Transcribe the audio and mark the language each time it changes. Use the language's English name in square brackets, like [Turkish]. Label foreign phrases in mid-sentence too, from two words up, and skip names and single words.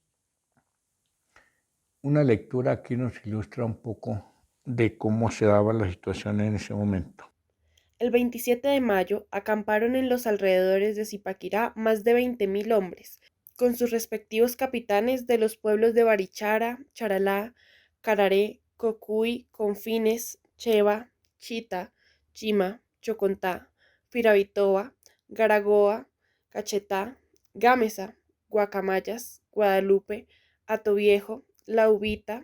[Spanish] Una lectura aquí nos ilustra un poco de cómo se daba la situación en ese momento. El 27 de mayo acamparon en los alrededores de Zipaquirá más de 20.000 hombres, con sus respectivos capitanes de los pueblos de Barichara, Charalá, Cararé, Cocuy, Confines, Cheva, Chita, Chima, Chocontá, Firavitoa, Garagoa, Cachetá, Gámeza, Guacamayas, Guadalupe, Atoviejo, La Ubita,